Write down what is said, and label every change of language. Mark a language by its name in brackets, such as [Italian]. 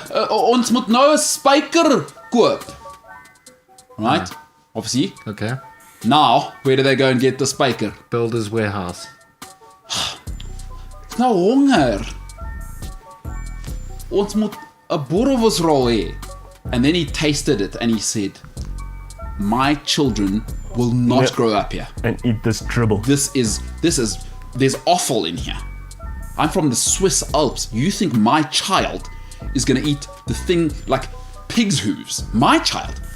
[Afrikaans] Ons moet nou 'n spyker koop. [English] Right? Obviously. Okay. Now, where do they go and get the spyker? Builder's warehouse. [Afrikaans] Ek's nou honger. Ons moet 'n boerewors-rol hê. [English] And then he tasted it and he said, my children will not Yeah. grow up here. And eat this dribble. There's offal in here. I'm from the Swiss Alps. You think my child is going to eat the thing like pig's hooves? My child.